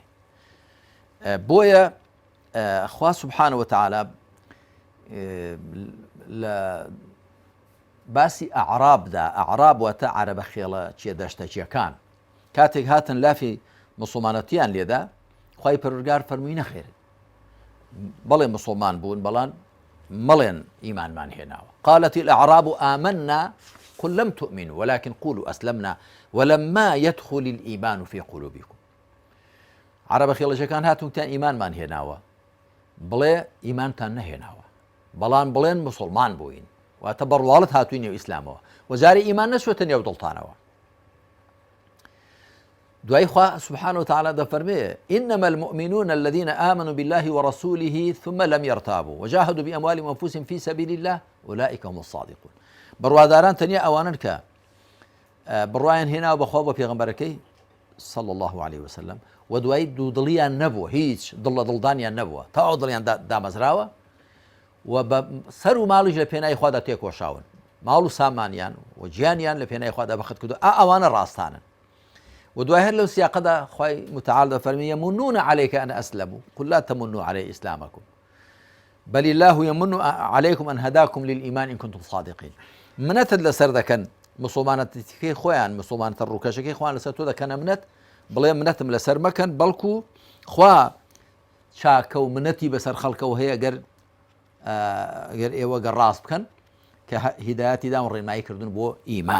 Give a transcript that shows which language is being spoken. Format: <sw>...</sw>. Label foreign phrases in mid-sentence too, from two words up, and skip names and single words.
<ckb>بۆیە خوا سوبحانە وتەعالا لە باسی ئەعرابدا ئەعراب واتە عەرەبە خێڵە چێدەشتەچیەکان کاتێک هاتن لافی مسڵمانەتیان لێدا خوای پەروەردگار فەرمووی نەخێرن بەڵێ مسلمان بوون بەڵام مەڵێن ئیمانمان هێناوە.</ckb> <ar>قالت الأعراب آمنا قل لم تؤمنوا ولكن قولوا أسلمنا ولما يدخل الإيمان في قلوبكم.</ar> <ckb>عەرەبە خێڵەچیەکان هاتوونتیان ئیمانمان هێناوە بڵێ ئیمانتان نەهێناوە بەڵام بڵێن مسلمان بووین واتە بەڕواڵەت هاتووی نێو ئیسلامەوە وەجارێ ئیمان نەچوێتە نێو دڵتانەوە. دوای خوا</ckb> <ar>سبحانه وتعالى دەفەرمێ إنما المؤمنون الذين آمنوا بالله ورسوله ثم لم يرتابوا وجاهدوا بأموالهم وأنفسهم في سبيل الله أولئك هم الصادقون.</ar> <ckb>بڕواداران تەنیا ئەوانن کە بڕوایان هێناوە بەخوا بە پێغەمبەرەکەی</ckb> <ar>صلى الله عليه وسلم</ar> <ckb>و دوای دوودڵیان نەبووە هیچ دڵ لە دڵدانیان نەبووە تا ئەو دڵیان دامەزراوە و بە سەر و ماڵیش لە پێناوی خوادا تێکۆشاون ماڵ و سامانیان و گیانیان لە پێناوی خوادا بەخت کردو ئەوانە ڕاستانن. و دوای هەر لەو سیاقەدا خوای متعال دەفەرمێ</ckb> <ar>يمنون عليك أن أسلموا قل لا تمنوا علي إسلامكم بل الله يمن عليكم أن هداكم للإيمان إن كنتم صادقين.</ar> <ckb>منەتت لەسەر دەکەن مسلمانەتەکەی خۆیان مسلمانەتە ڕووکەشەکەی خۆیان لەسەر تۆ دەکەنە منەت بڵێ منەتم لەسەر مەکەن بەڵکو خوا چاکە و منەتی بەسەر خەڵکەوە هەیە گەر ئێوە گەر ڕاست بکەن کە هیدایەتی دام ڕێنمایی کردن بۆ ئیمان.</ckb>